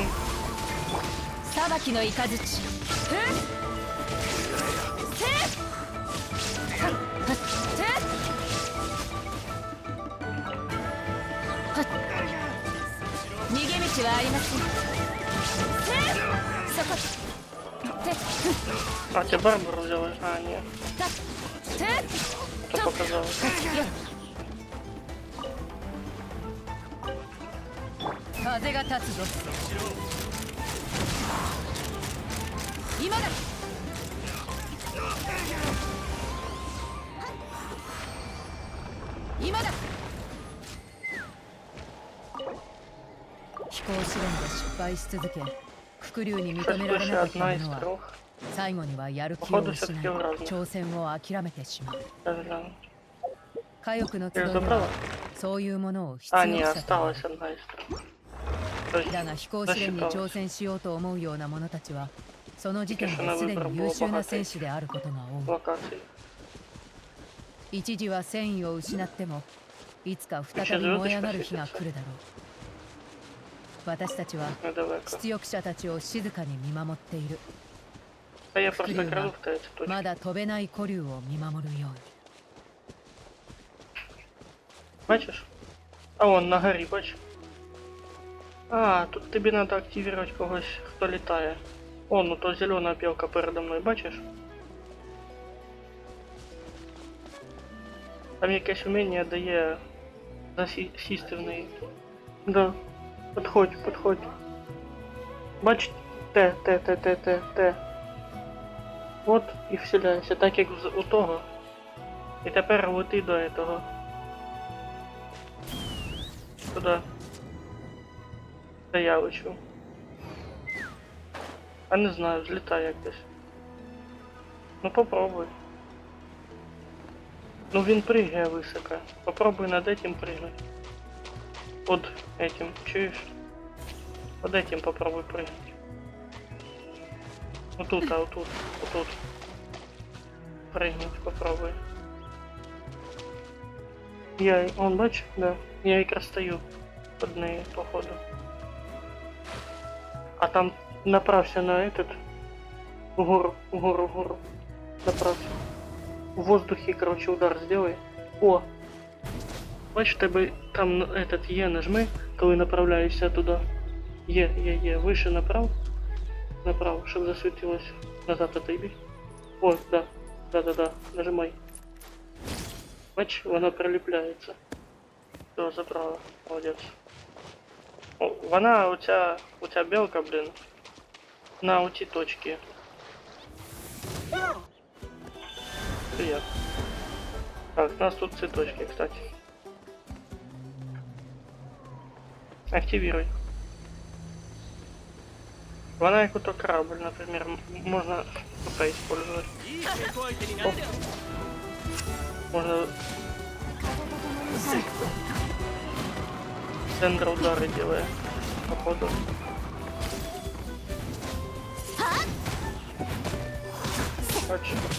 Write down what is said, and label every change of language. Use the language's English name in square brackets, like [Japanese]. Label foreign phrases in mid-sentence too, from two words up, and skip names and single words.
[Japanese] 裁きの雷ふっせはっはっ逃げ道はありませんそこて [Russian] а тебе Барбару взяла? А, нет, [Japanese] たて [Russian] это показалось. [Japanese] 風が立つぞ今だ今だ飛行試練で失敗し続け伏竜に認められなかった [Russian] Одна из [Japanese] 者は [Russian] трех. [Japanese] 最後にはやる気を [Russian] Походу [Japanese] 失い [Russian] все-таки в разных. [Japanese] 挑戦を諦めてしまう [Russian] Сейчас гляну. [Japanese] 火翼の集い [Russian] Я [Japanese] で [Russian] забрала? [Japanese] はそういうものを必 [Russian] А, [Japanese] 要 [Russian] не, [Japanese] としたという [Russian] осталась одна из трех. То есть, [Japanese] だが飛行試練に挑戦しようと思うような者たちはその時点ですでに優秀な選手であることが多い [Russian] локации. [Japanese] 一時は戦意を失ってもいつか再び燃え上がる日が来るだろう私たちは [Russian] Ну давай-ка. [Japanese] 出力者たちを静かに見守っている [Russian] А я просто краду в эти точки. [Japanese] まだ飛べない古竜を見守るように [Ukrainian] Бачишь? А вон на горі, бачиш? А, тут тобі [Russian] надо активировать [Ukrainian] когось, хто літає. О, ну то зелена пілка передо мною, бачиш? Там якесь вміння дає засісти в неї. Да. Подходь, подходь. Бач, Т. От і вселяйся, так як у того. І тепер лети до [Russian] этого. Туда. [Ukrainian] Де я лечу. А не знаю, злітай як десь. Ну попробуй. Ну він пригає високо. [Russian] Попробуй над этим прыгнуть. Под этим, чуешь? Под этим попробуй прыгнуть. Вот тут, а вот тут, вот тут. Прыгнуть попробуй. [Ukrainian] Он бачиш? Да. Я якраз стою под нею, походу. [Russian] А там направься на этот. [Ukrainian] Вгору. Направься. [Russian] В воздухе, короче, удар сделай. О! [Ukrainian] Бачиш, [Russian] тебе там этот Е нажми, [Ukrainian] коли направляєшся туди. Є. Вище направ. Направо, щоб засвітилось. [Russian] Назад отойди. О, да. Нажимай. [Ukrainian] Бачиш, воно приліпляється. Все, забрала. Молодець. О, вона, оця білка, блін. На оці точки. Привет. [Russian] Так, у нас тут цветочки, кстати. Активируй. [Ukrainian] Вона як ото [Russian] корабль, например, можно ПП использовать. Оп. Можно центр удары делая, походу. Короче.